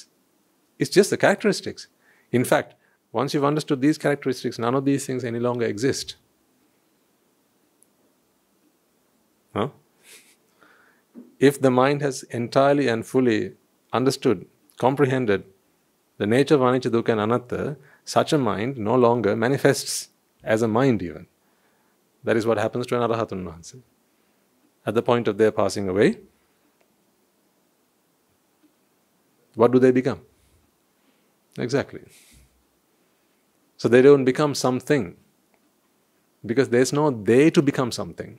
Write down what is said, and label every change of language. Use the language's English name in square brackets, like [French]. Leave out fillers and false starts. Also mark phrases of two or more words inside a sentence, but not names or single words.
[English] It's just the characteristics. In fact, once you've understood these characteristics, none of these things any longer exist. Huh? If the mind has entirely and fully understood, comprehended the nature of anicca, dukkha and anatta, such a mind no longer manifests as a mind even. That is what happens to an [Sinhala] Arahatun Vahanse. [English] At the point of their passing away, what do they become? Exactly. So they don't become something, because there's no they to become something.